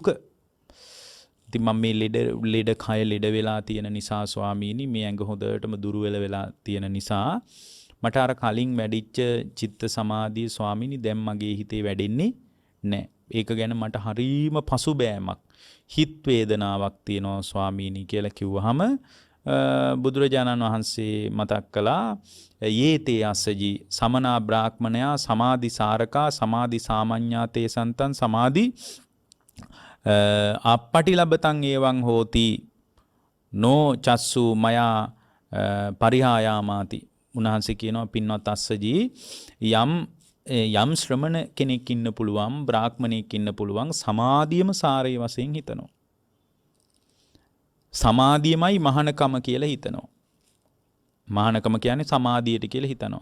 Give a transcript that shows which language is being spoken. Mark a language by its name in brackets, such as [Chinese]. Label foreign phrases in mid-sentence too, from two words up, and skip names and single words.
[Sinhala] ඉතින් මම මේ ලෙඩ කය ලෙඩ වෙලා තියෙන නිසා ස්වාමීනි, මේ ඇඟ හොඳටම දුර්වල වෙලා තියෙන නිසා මට අර කලින් වැඩිච්ච චිත්ත සමාධිය ස්වාමීනි දැන් මගේ හිතේ වැඩෙන්නේ නැහැ. ඒක ගැන මට හරීම පසුබෑමක්, හිත වේදනාවක් තියෙනවා ස්වාමීනි කියලා කිව්වහම බුදුරජාණන් වහන්සේ මතක් කළා [Pali] යේතේ අස්සජී සමනා බ්‍රාහ්මණයා සමාධි සාරකා සමාධි සාමඤ්ඤාතේ සන්තං සමාධි අප්පටිලබතං එවං හෝති නෝ චස්සු මයා පරිහායාමාති. [Sinhala] උන්වහන්සේ කියනවා පින්වත් අස්සජී යම් ශ්‍රමණ කෙනෙක් ඉන්න පුළුවන්, බ්‍රාහ්මණයෙක් ඉන්න පුළුවන් සමාධියම සාරයේ වශයෙන් හිතනවා. සමාධියමයි මහානකම කියලා හිතනවා. මහානකම කියන්නේ සමාධියට කියලා හිතනවා.